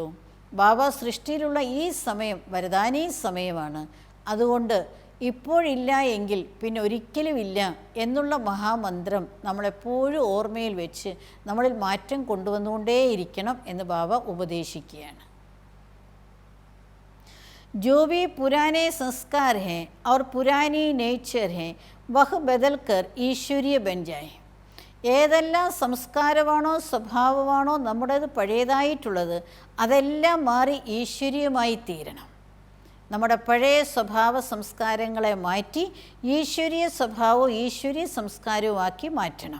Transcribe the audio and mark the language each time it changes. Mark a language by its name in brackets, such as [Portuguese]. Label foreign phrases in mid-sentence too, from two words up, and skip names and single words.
[Malayalam] ബാബ സൃഷ്ടിയിലുള്ള ഈ സമയം വരദാനീ സമയമാണ്. അതുകൊണ്ട് ഇപ്പോഴില്ല എങ്കിൽ പിന്നെ ഒരിക്കലുമില്ല എന്നുള്ള മഹാമന്ത്രം നമ്മളെപ്പോഴും ഓർമ്മയിൽ വെച്ച് നമ്മളിൽ മാറ്റം കൊണ്ടുവന്നുകൊണ്ടേയിരിക്കണം എന്ന് ബാബ ഉപദേശിക്കുകയാണ്. [Hindi] जो भी पुराने संस्कार हैं और पुरानी नेचर हैं वह बदल कर ईश्वरीय बन जाए, [Malayalam] ഏതെല്ലാം സംസ്കാരമാണോ സ്വഭാവമാണോ നമ്മുടേത് പഴയതായിട്ടുള്ളത് അതെല്ലാം മാറി ഈശ്വരീയമായി തീരണം. നമ്മുടെ പഴയ സ്വഭാവ സംസ്കാരങ്ങളെ മാറ്റി ഈശ്വരീയ സ്വഭാവവും ഈശ്വരീയ സംസ്കാരവുമാക്കി മാറ്റണം.